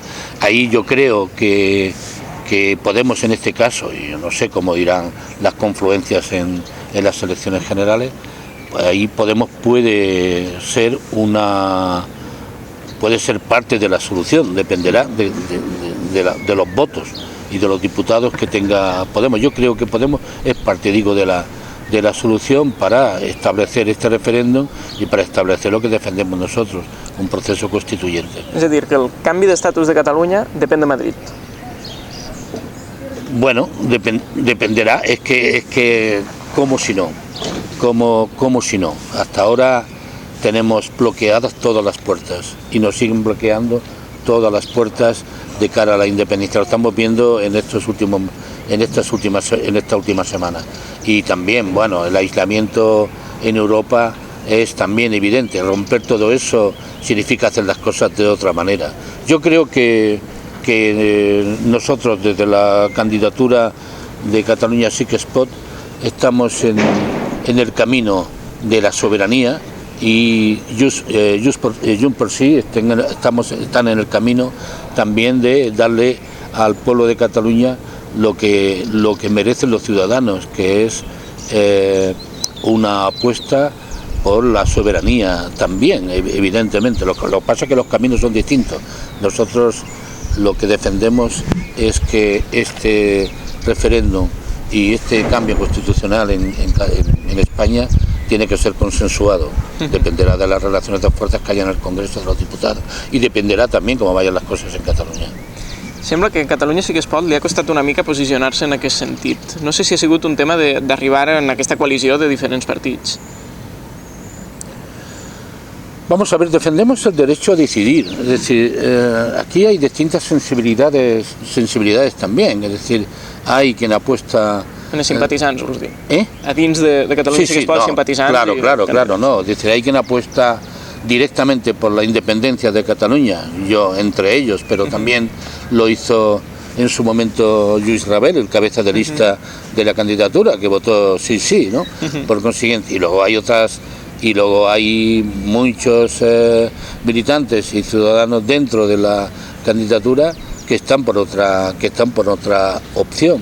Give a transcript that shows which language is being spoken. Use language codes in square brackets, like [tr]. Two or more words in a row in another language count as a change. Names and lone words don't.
[es] Ahí yo creo que Podemos, en este caso, y yo no sé cómo irán las confluencias en las elecciones generales, ahí Podemos puede ser parte de la solución, dependerá de los votos y de los diputados que tenga Podemos. Yo creo que Podemos es parte, de la solución para establecer este referéndum y para establecer lo que defendemos nosotros, un proceso constituyente. [ca] És a dir, que el canvi d'estatus de Catalunya depèn de Madrid. [es] Bueno, dependerá, es que como si no, hasta ahora tenemos bloqueadas todas las puertas y nos siguen bloqueando todas las puertas de cara a la independencia. Lo estamos viendo en esta última semana. Y también, bueno, el aislamiento en Europa es también evidente. Romper todo eso significa hacer las cosas de otra manera. Yo creo que nosotros, desde la candidatura de Catalunya sí que es pot, estamos en el camino de la soberanía, y Junts per Sí están en el camino también de darle al pueblo de Cataluña lo que merecen los ciudadanos, que es una apuesta por la soberanía también, evidentemente. Lo que pasa es que los caminos son distintos. Nosotros lo que defendemos es que este referéndum y este cambio constitucional en España tiene que ser consensuado. Dependerá de las relaciones de fuerzas que haya en el Congreso de los Diputados y [ca] dependerà també com [es] vayan [ca] les coses en Catalunya. Sembla que a Catalunya sí que es pot li ha costat una mica posicionar-se en aquest sentit. No sé si ha sigut un tema d'arribar en aquesta coalició de diferents partits. [es] Vamos a ver, defendemos el derecho a decidir, es decir, aquí hay distintas sensibilidades también, es decir, hay quien apuesta... [ca] En els simpatitzants, vols dir? A dins de Catalunya sí que es pot simpatitzants... [es] Claro, no, es decir, hay quien apuesta directamente por la independencia de Cataluña, yo entre ellos, pero también lo hizo en su momento Lluís Rabel, el cabeza de lista de la candidatura, que votó sí, ¿no? Por consiguiente, y luego hay muchos militantes y ciudadanos dentro de la candidatura que están por otra opción.